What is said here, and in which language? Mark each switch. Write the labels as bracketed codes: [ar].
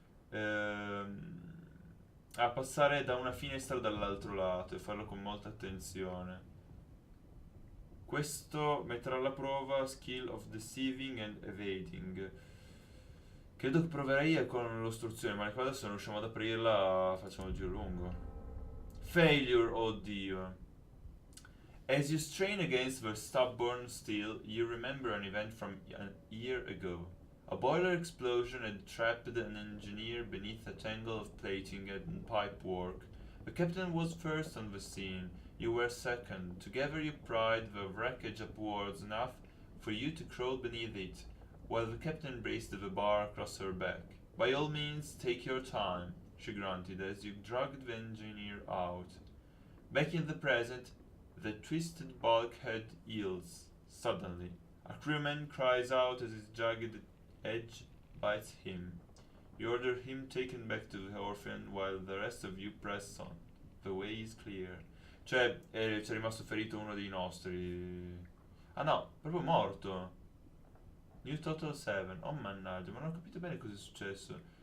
[it] Ehm, a passare da una finestra dall'altro lato e farlo con molta attenzione. Questo metterà alla prova [en] skill of deceiving and evading. [it] Credo che proverei con l'ostruzione, ma le cose se non riusciamo ad aprirla facciamo il giro lungo. [en] Failure, oddio. As you strain against the stubborn steel, you remember an event from a year ago. A boiler explosion had trapped an engineer beneath a tangle of plating and pipework. The captain was first on the scene. You were second. Together you pried the wreckage upwards enough for you to crawl beneath it, while the captain braced the bar across her back. By all means, take your time, she grunted as you dragged the engineer out. Back in the present, the twisted bulkhead yields. Suddenly, a crewman cries out as his jagged edge bites him. You order him taken back to the orphan while the rest of you press on. The way is clear. [it] Cioè, c'è rimasto ferito uno dei nostri. Ah no, proprio morto. [en] New Total 7. [it] Oh mannaggia, ma non ho capito bene cosa è successo.